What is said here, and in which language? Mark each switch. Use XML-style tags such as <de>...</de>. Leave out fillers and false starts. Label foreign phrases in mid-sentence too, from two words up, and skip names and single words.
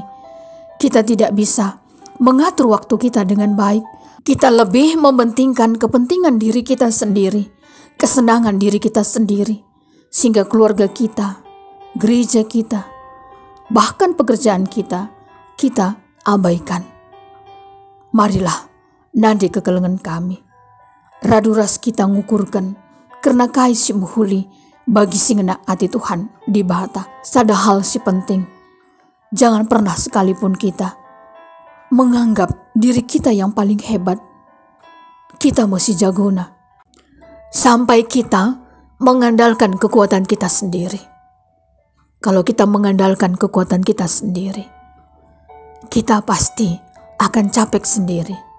<id>Kita tidak bisa mengatur waktu kita dengan baik. Kita lebih mementingkan kepentingan diri kita sendiri, kesenangan diri kita sendiri, sehingga keluarga kita, gereja kita, bahkan pekerjaan kita abaikan.</id> <btx>Marilah nandi kekelengan kami. Raduras kita ngukurkan karena kai si muhuli bagi singena hati Tuhan di bahata. Sada hal si penting.</btx> <id>Jangan pernah sekalipun kita menganggap diri kita yang paling hebat. Kita mesti jagona. Sampai kita mengandalkan kekuatan kita sendiri. Kalau kita mengandalkan kekuatan kita sendiri, kita pasti akan capek sendiri.</id>